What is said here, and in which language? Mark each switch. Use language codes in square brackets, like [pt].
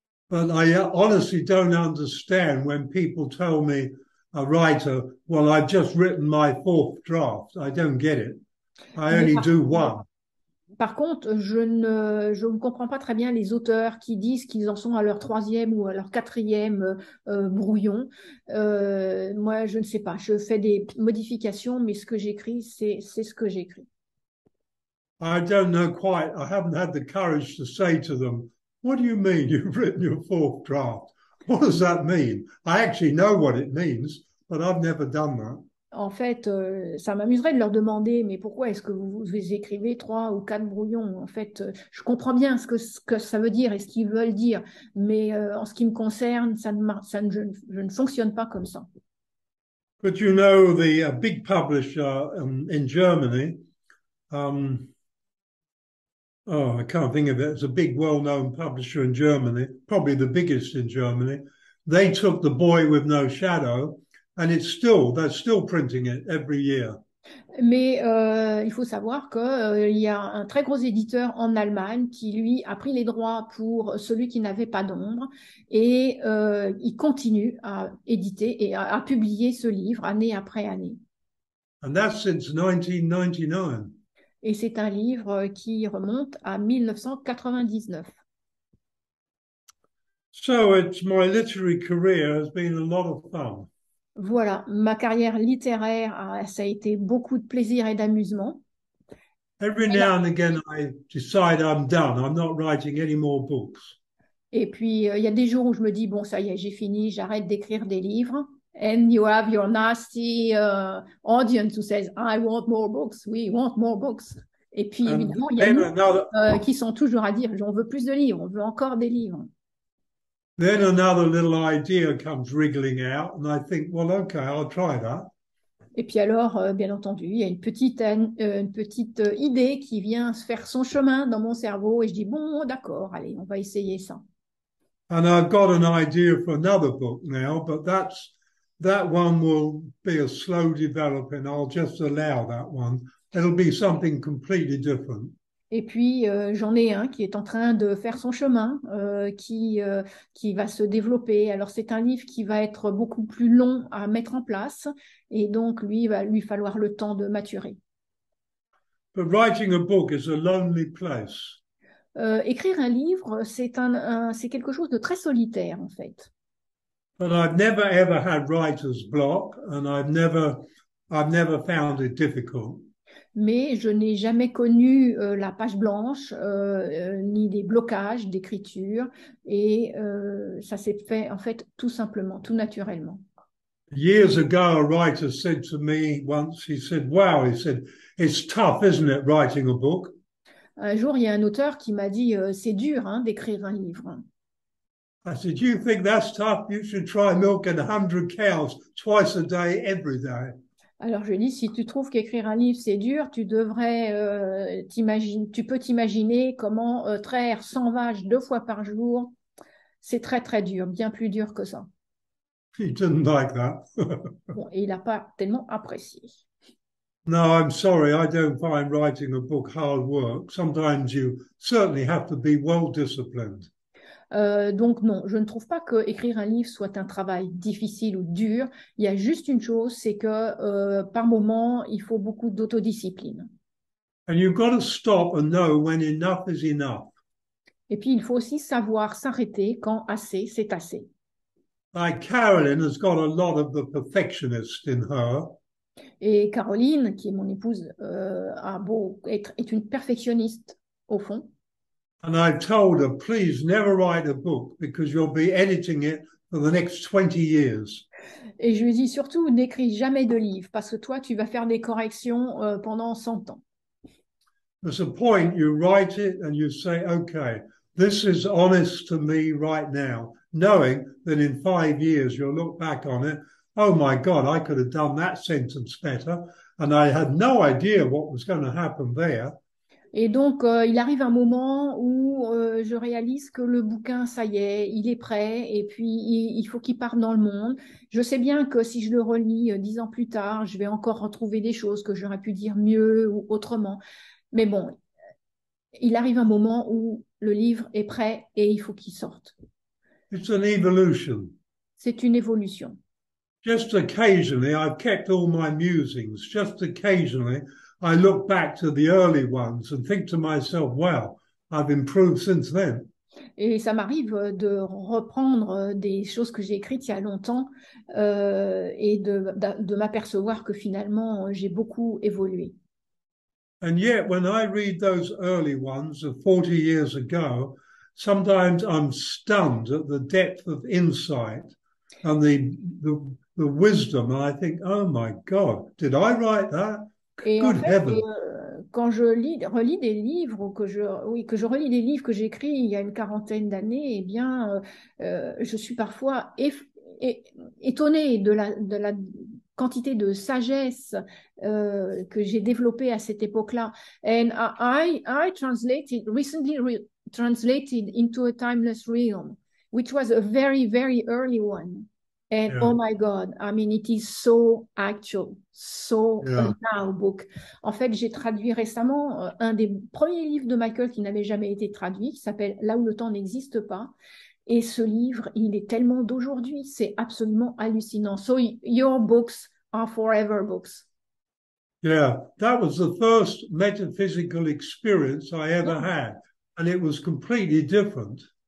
[en] But I honestly don't understand when people tell me, a writer, well, I've just written my 4th draft. I don't get it. I [fr] Mais [en] only do one. [fr] par contre, je ne comprends pas très bien les auteurs qui disent qu'ils en sont à leur 3e ou à leur 4e brouillon. Moi, je ne sais pas. Je fais des modifications, mais ce que j'écris, c'est ce que j'écris. [en] I don't know quite. I haven't had the courage to say to them, what do you mean you've written your 4th draft? What does that mean? I actually know what it means, but I've never done that. [fr] En fait, ça m'amuserait de leur demander, mais pourquoi est-ce que vous écrivez 3 ou 4 brouillons? En fait, je comprends bien ce que ça veut dire et ce qu'ils veulent dire, mais en ce qui me concerne, je ne fonctionne pas comme ça. [en] But you know, the big publisher in Germany, oh, I can't think of it. It's a big, well-known publisher in Germany, probably the biggest in Germany. They took The Boy with No Shadow, and they're still printing it every year. [fr] Mais il faut savoir qu'il y a un très gros éditeur en Allemagne qui, lui, a pris les droits pour celui qui n'avait pas d'ombre et il continue à éditer et à publier ce livre année après année. [en] And that's since 1999. [fr] Et c'est un livre qui remonte à 1999. [en] So my literary career has been a lot of fun. [fr] Voilà, ma carrière littéraire, ça a été beaucoup de plaisir et d'amusement. [en] Every now and again, I decide I'm done. I'm not writing any more books. [fr] Et puis, il y a des jours où je me dis, bon, ça y est, j'ai fini, j'arrête d'écrire des livres. [en] And you have your nasty audience who says, I want more books, we want more books. [fr] Et puis, [en] And [fr] évidemment, il y a [en] then [fr] nous qui sont toujours à dire, on veut plus de livres, on veut encore des livres. [en] Then another little idea comes wriggling out, and I think, well, okay, I'll try that. [fr] Et puis alors, bien entendu, il y a une petite idée qui vient se faire son chemin dans mon cerveau et je dis, bon, d'accord, allez, on va essayer ça. [en] And I've got an idea for another book now, but that one will be a slow developing. I'll just allow that one. It'll be something completely different. [fr] Et puis, j'en ai un qui est en train de faire son chemin, qui va se développer. Alors, c'est un livre qui va être beaucoup plus long à mettre en place. Et donc, lui, il va lui falloir le temps de maturer. [en] But writing a book is a lonely place. [fr] Écrire un livre, c'est quelque chose de très solitaire, en fait. [en] But I've never ever had writer's block, and I've never found it difficult. [fr] Mais je n'ai jamais connu la page blanche, ni des blocages d'écriture, et ça s'est fait en fait tout simplement, tout naturellement. [en] Years ago, a writer said to me once, he said, wow, he said, it's tough, isn't it, writing a book? [fr] Un jour, il y a un auteur qui m'a dit, c'est dur hein, d'écrire un livre. [en] I said, you think that's tough? You should try milking 100 cows twice a day, every day. [fr] Alors je dis, si tu trouves qu'écrire un livre c'est dur, tu peux t'imaginer comment traire 100 vaches 2 fois par jour. C'est très très dur, bien plus dur que ça. [en] He didn't like that. [fr] Bon, et il n'a pas tellement apprécié. [en] No, I'm sorry, I don't find writing a book hard work. Sometimes you certainly have to be well disciplined. [fr] Donc non, je ne trouve pas que écrire un livre soit un travail difficile ou dur. Il y a juste une chose, c'est que par moment, il faut beaucoup d'autodiscipline. [en] And you've got to stop and know when enough is enough. [fr] Et puis, il faut aussi savoir s'arrêter quand assez, c'est assez. [en] Like Carolyn has got a lot of the perfectionist in her. [fr] Et Caroline, qui est mon épouse, est une perfectionniste au fond. [en] And I told her, please never write a book because you'll be editing it for the next 20 years. [fr] Et je lui dis surtout, n'écris jamais de livre parce que toi, tu vas faire des corrections pendant 100 ans. [en] There's a point you write it and you say, okay, this is honest to me right now, knowing that in 5 years you'll look back on it. Oh my God, I could have done that sentence better. And I had no idea what was going to happen there. [fr] Et donc, il arrive un moment où je réalise que le bouquin, ça y est, il est prêt, et puis il faut qu'il parte dans le monde. Je sais bien que si je le relis 10 ans plus tard, je vais encore retrouver des choses que j'aurais pu dire mieux ou autrement. Mais bon, il arrive un moment où le livre est prêt et il faut qu'il sorte. [en] It's an evolution. [fr] C'est une évolution. [en] Just occasionally, I've kept all my musings. Just occasionally, I look back to the early ones and think to myself, wow, I've improved since then. [fr] Et ça m'arrive de reprendre des choses que j'ai écrites il y a longtemps et de m'apercevoir que finalement, j'ai beaucoup évolué. [en] And yet, when I read those early ones of 40 years ago, sometimes I'm stunned at the depth of insight and the wisdom. And I think, oh my God, did I write that? [fr] Et en [en] Good [fr] fait, [en] heaven. [fr] quand je relis des livres ou que je relis des livres que j'ai écrits il y a une quarantaine d'années, eh bien, je suis parfois étonnée de la quantité de sagesse que j'ai développée à cette époque-là. [en] And I recently translated into a timeless realm, which was a very, very early one. And Yeah. oh my God, I mean, it is so actual, so Yeah. now book. [fr] En fait, j'ai traduit récemment un des premiers livres de Michael qui n'avait jamais été traduit, qui s'appelle Là où le temps n'existe pas. Et ce livre, il est tellement d'aujourd'hui, c'est absolument hallucinant. [en] So your books are forever books. Yeah, that was the first metaphysical experience I ever had, and it was completely different.